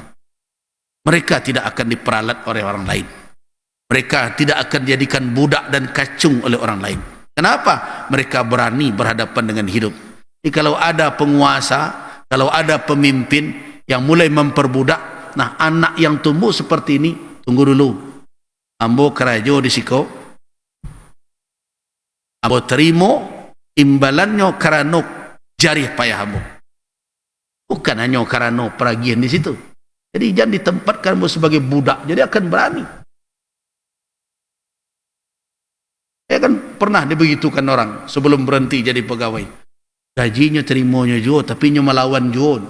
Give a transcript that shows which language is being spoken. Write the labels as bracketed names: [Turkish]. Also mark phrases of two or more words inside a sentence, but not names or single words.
[Indonesian] Mereka tidak akan diperalat oleh orang lain. Mereka tidak akan dijadikan budak dan kacung oleh orang lain. Kenapa? Mereka berani berhadapan dengan hidup. Jadi kalau ada penguasa, kalau ada pemimpin yang mulai memperbudak, nah anak yang tumbuh seperti ini, tunggu dulu. [Minangkabau] Ambo kerajo di siko, ambo terimo imbalannya karena jarih payah ambo. [Indonesian] Bukan hanya karena peragian di situ. Jadi jangan ditempatkan ambo sebagai budak, jadi akan berani. Ya kan pernah dibegitukan orang sebelum berhenti jadi pegawai. [Minangkabau] Gajinya terimonya juga, tapi nyo melawan juga.